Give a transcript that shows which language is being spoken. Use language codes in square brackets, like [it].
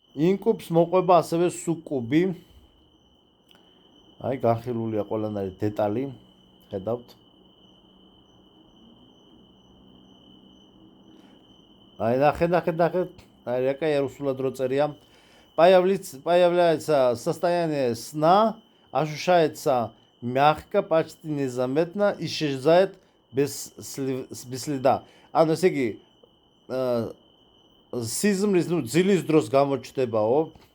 [ka] ინკუბს მოყვება ასევე სუკუბი. აი განხილულია ყველანაირი დეტალი, ხედავთ. აი ნახეთ. აი якая русულად რო წერია. [ru] Появляется состояние сна, ощущается мягко, почти незаметно, исчезает без следа. [ka] ანუ ესე იგი სიზმრის, ну, ძილის დროს გამოჩნდებაო.